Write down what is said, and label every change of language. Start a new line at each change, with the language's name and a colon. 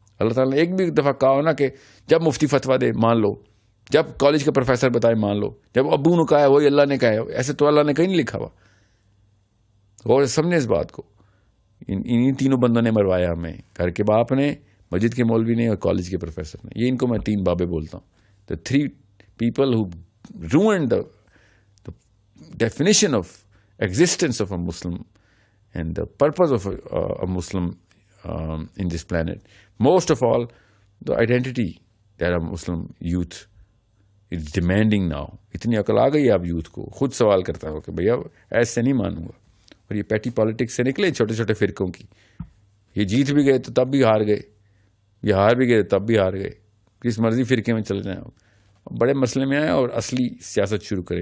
Urdu: اللہ تعالیٰ نے ایک بھی دفعہ کہا ہو نا کہ جب مفتی فتویٰ دے مان لو, جب کالج کا پروفیسر بتائے مان لو, جب ابو نے کہا ہے وہی اللہ نے کہا ہے. ایسے تو اللہ نے کہیں نہیں لکھا ہوا. اور سمجھے اس بات کو, انہیں تینوں بندوں نے مروایا ہمیں, گھر کے باپ نے, مسجد کے مولوی نے, اور کالج کے پروفیسر نے. یہ ان کو میں 3 بابے بولتا ہوں.
English: The 3 people who ruined the definition of existence of a Muslim and the purpose of a Muslim in this planet. Most of all, the identity that a Muslim youth is demanding now.
Urdu: اتنی عقل آ گئی آپ youth کو, خود سوال کرتا ہو کہ بھیا ایسے نہیں مانوں گا. اور یہ پیٹی پالیٹکس سے نکلے چھوٹے چھوٹے فرقوں کی. یہ جیت بھی گئے تو تب بھی ہار گئے, یہ ہار بھی گئے تب بھی ہار گئے. کس مرضی فرقے میں چل جائیں آپ, بڑے مسئلے میں آئے اور اصلی سیاست شروع کریں.